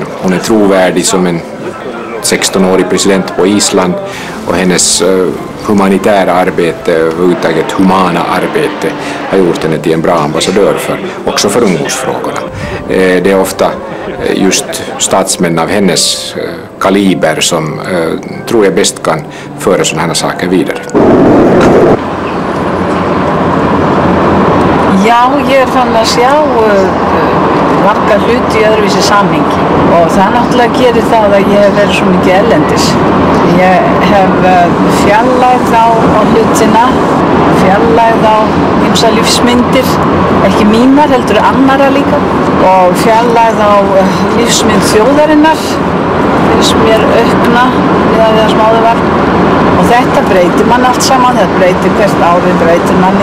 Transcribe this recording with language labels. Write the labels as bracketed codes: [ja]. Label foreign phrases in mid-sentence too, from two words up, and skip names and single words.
[sv] Hon är trovärdig som en 16-årig president på Island och hennes humanitära arbete, överhuvudtaget humana arbete, har gjort henne till en bra ambassadör också för ungdomsfrågorna. Det är ofta just statsmän av hennes kaliber som tror jag bäst kan föra sådana här saker vidare. [is] Já, ég fann að sjá marga hluti í öðruvísi samhengi og það náttúrulega gerir það að ég hef verið svo mikið erlendis. Ég hef fjarlægð á hlutina, fjarlægð á ýmsar lífsmyndir, ekki mínar heldur annarra líka og fjarlægð á lífsmynd þjóðarinnar finnst mér aukna við að það sem áður var og þetta breytir mann allt saman, þetta breytir hvert árið breytir manni.